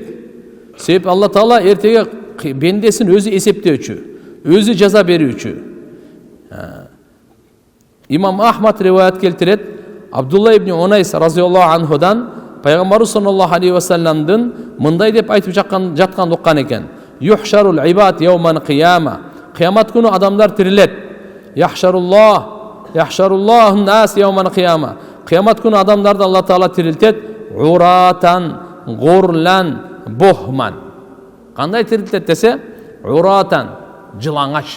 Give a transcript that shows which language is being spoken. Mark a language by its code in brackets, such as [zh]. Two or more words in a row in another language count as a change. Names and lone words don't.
[ky] Себеп Алла Таала эртеге бендесин өзү эсептөөчү, өзү жаза берүүчү. Имам Ахмад риваят келтирет, Абдулла ибн Унайс [ar] رضي الله عنه [ky] Пайгамбар [ar] صلى الله عليه وسلم [ky] мындай деп айтып жаткан уккан экен. [ar] يحشر العباد يوم القيامة. [ky] Кыямат күнү адамдар тирилет. [ar] يحشر الله الناس يوم القيامة. [ky] Кыямат күнү адамдарды Алла Таала тирилтет. [ar] عراة غرلا بهما. [ky] Кандай тирилтет десе? Уратан, жылаңач.